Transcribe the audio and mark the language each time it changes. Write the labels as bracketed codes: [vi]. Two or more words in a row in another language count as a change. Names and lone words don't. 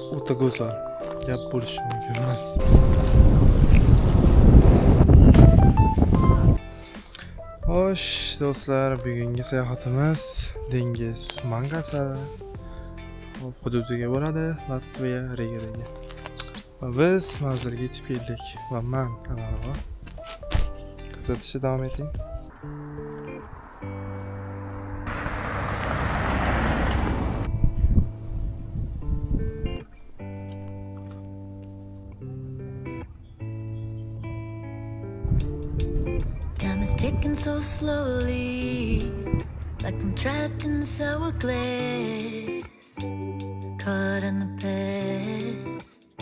[uz] Hayotda go'zal gap bo'lishi mumkin emas. Xo'sh, do'stlar, bugungi sayohatimiz dengiz manzarasi hududiga bo'ladi, Latviya Rigadagi. Va biz manzilga yetib keldik va men kanalga kuzatishda davom eting. [en] Time is ticking so slowly, like I'm trapped in this hourglass, caught in the past.